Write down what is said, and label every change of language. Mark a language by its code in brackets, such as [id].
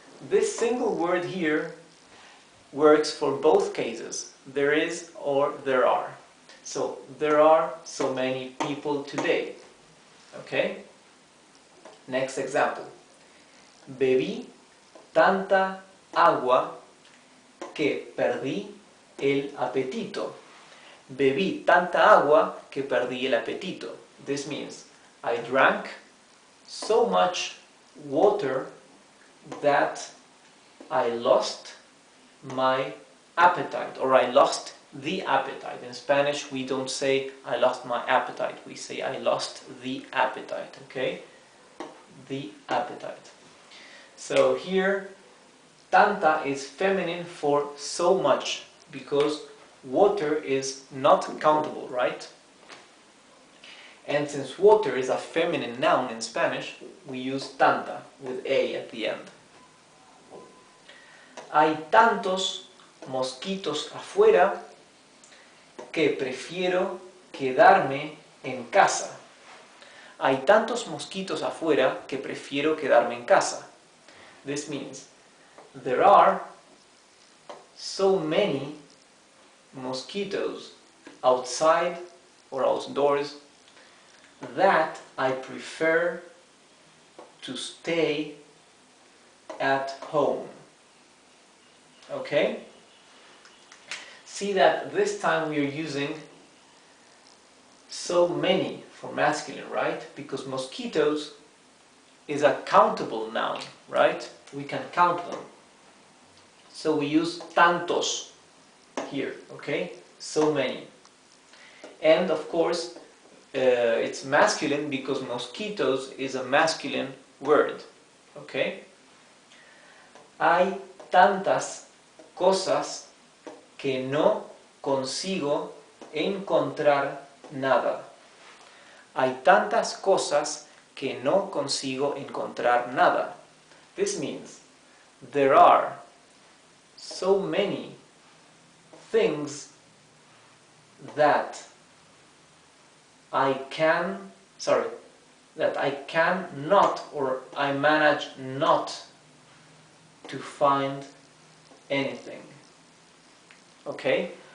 [en] this single word here works for both cases, there is or there are. So, there are so many people today. Okay? Next example. [es] Bebí tanta agua que perdí el apetito. Bebí tanta agua que perdí el apetito. [en] This means I drank so much water that I lost my appetite, or I lost the appetite. In Spanish we don't say I lost my appetite, we say I lost the appetite, okay? The appetite. So here, tanta is feminine for so much, because water is not countable, right? And since water is a feminine noun in Spanish, we use tanta with a at the end. [es] Hay tantos mosquitos afuera que prefiero quedarme en casa. Hay tantos mosquitos afuera que prefiero quedarme en casa. [en] This means there are so many mosquitoes outside or outdoors that I prefer to stay at home. Okay? See that this time we are using so many for masculine, right? Because mosquitoes is a countable noun, right? We can count them. So we use tantos here, okay? So many. And of course, it's masculine because mosquitoes is a masculine word, okay? [es] Hay tantas cosas que no consigo encontrar nada. Hay tantas cosas que no consigo encontrar nada. [en] This means there are so many things that I cannot, or I manage not to find anything. Okay?